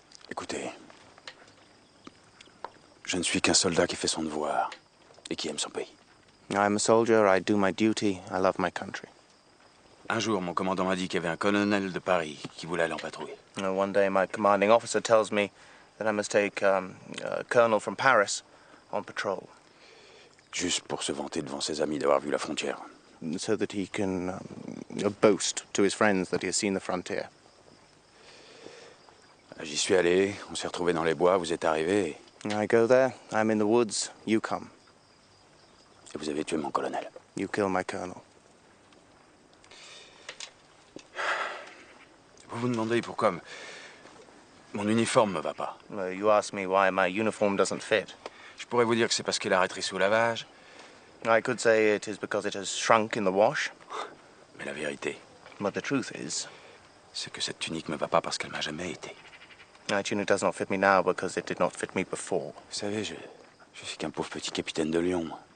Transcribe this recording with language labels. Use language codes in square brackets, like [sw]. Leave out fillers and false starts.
[fr] Écoutez, je ne suis qu'un soldat qui fait son devoir et qui aime son pays. [en] I'm a soldier, I do my duty, I love my country. [fr] Un jour, mon commandant m'a dit qu'il y avait un colonel de Paris qui voulait aller en patrouille. [en] One day my commanding officer tells me that I must take a colonel from Paris on patrol. [fr] Juste pour se vanter devant ses amis d'avoir vu la frontière. [en] So that he can boast to his friends that he has seen the frontier. [fr] J'y suis allé, on s'est retrouvés dans les bois, vous êtes arrivés. [en] I go there, I'm in the woods, you come. [fr] Et vous avez tué mon colonel. [en] You kill my colonel. [fr] Vous vous demandez pourquoi mon uniforme me va pas. [en] You ask me why my uniform doesn't fit. [fr] Je pourrais vous dire que c'est parce qu'il a rétréci au lavage. [en] I could say it is because it has shrunk in the wash. [fr] Mais la vérité, [en] but the truth is, [fr] c'est que cette tunique me va pas parce qu'elle m'a jamais été. [en] My tunic does not fit me now because it did not fit me before. [fr] Vous savez, je suis qu'un pauvre petit capitaine de Lyon.